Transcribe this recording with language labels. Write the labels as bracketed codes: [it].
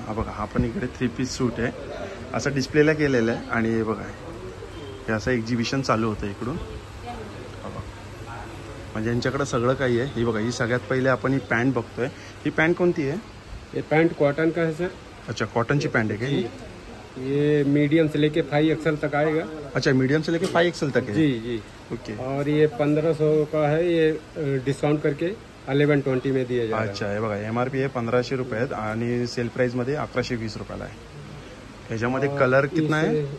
[mr] हा बघा हा पण इकडे 3 पीस सूट आहे, असं डिस्प्लेला केलेलं आहे। आणि हे बघा हे असं एक्झिबिशन चालू होतं इकडून, म्हणजे यांच्याकडे सगळं काही आहे। ही बघा ही सगळ्यात पहिले आपण ही पॅन्ट बघतोय। ही पॅन्ट कोणती आहे? [hi] ये पैंट कॉटन का है सर। [mr] अच्छा कॉटनची पॅन्ट आहे का ही? [hi] ये मीडियम से लेके 5 एक्सल तक आएगा। अच्छा मीडियम से लेके 5 एक्सेल तक है। जी जी ओके। और ये 1500 का है, ये डिस्काउंट करके 1120 में दिया जाएगा। [mr] अच्छा हे बघा MRP आहे 1500 रुपये आहेत, आणि सेल प्राइसमध्ये 1120 रुपयाला आहे। [hi] ह्याच्यामध्ये कलर कितना है?